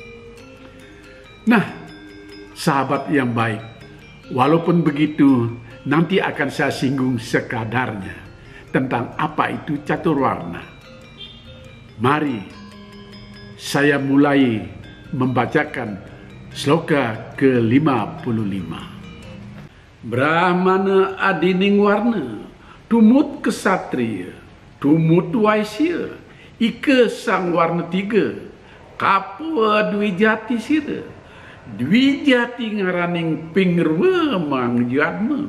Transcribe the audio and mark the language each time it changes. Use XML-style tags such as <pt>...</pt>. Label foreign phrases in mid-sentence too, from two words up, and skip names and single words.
<id>Nah, sahabat yang baik, walaupun begitu, nanti akan saya singgung sekadarnya tentang apa itu catur warna. Mari saya mulai membacakan sloka ke-55.</id> <kaw>Brahmana adining warna, tumut kesatria, tumut waisya, ika sang warna tiga, kapua dwijati sira, dwijati ngaraning pingrwa mang jadma,</kaw>